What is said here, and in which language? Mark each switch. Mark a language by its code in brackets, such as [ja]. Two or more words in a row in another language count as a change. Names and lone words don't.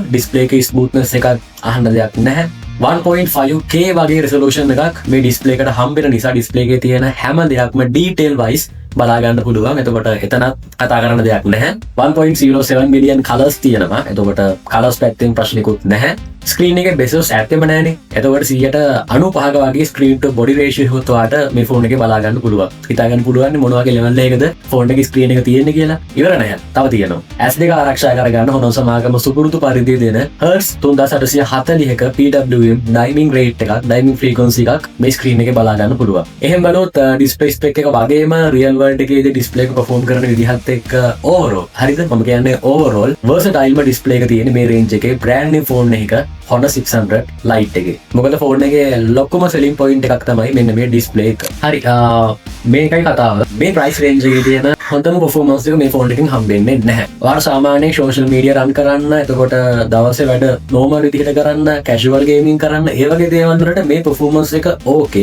[si] display එකේ smoothness එකක් අහන්න දෙයක් නැහැ. 1.5K වගේ resolution එකක් මේ display එකට හම්බෙන නිසා display එකේ තියෙන හැම දෙයක්ම [en] detail wise [si] බලා ගන්න පුළුවන්. එතකොට එතනත් කතා කරන්න දෙයක් නැහැ. 1.07 [en] million colors [si] තියෙනවා. එතකොට colors පැත්තෙන් ප්‍රශ්නිකුත් නැහැ. ස්ක්‍රීන් එකේ bezels ඇත්තෙම නැහැනේ. එතකොට 95ක වගේ [en] screen to body ratio [si] එකත් ඔයාට මේ ෆෝන් එකේ බලා ගන්න පුළුවන්. හිතා ගන්න පුළුවන් මොන වගේ level එකකද ෆෝන් එකේ screen එක තියෙන්නේ කියලා. ඉවර නැහැ. තව තියෙනවා. S2 ආරක්ෂා කරගන්න Honor සමාගම සුපුරුදු පරිදි දෙන Hertz 3840ක [en] PWM diming rate [si] එකක්, [en] diming frequency [si] එකක් මේ screen එකේ බලා ගන්න පුළුවන්. එහෙම බලනොත් [en] display spec [si] එක වගේම [en] real world [si] එකේදී display එක perform කරන විදිහත් එක්ක overall හරිද? මම කියන්නේ [en] overall versatile display [si] එක තියෙන මේ range එකේ [en] brand new phone [si] එකක Honor 600 Lite එකේ. මොකද ෆෝන් එකේ ලොකුම [en] selling point [si] එකක් තමයි මෙන්න මේ display එක. හරි මේකයි කතාව. මේ [en] price range [si] එකේ තියෙන හොඳම performance එක මේ ෆෝන් එකෙන් හම්බෙන්නේ නැහැ. ඔයාලා සාමාන්‍යයෙන් [en] social media run [si] කරන්න, එතකොට දවසේ වැඩ normal විදිහට කරන්න, [en] casual gaming [si] කරන්න, ඒ වගේ දේවල් වලට මේ performance එක okay.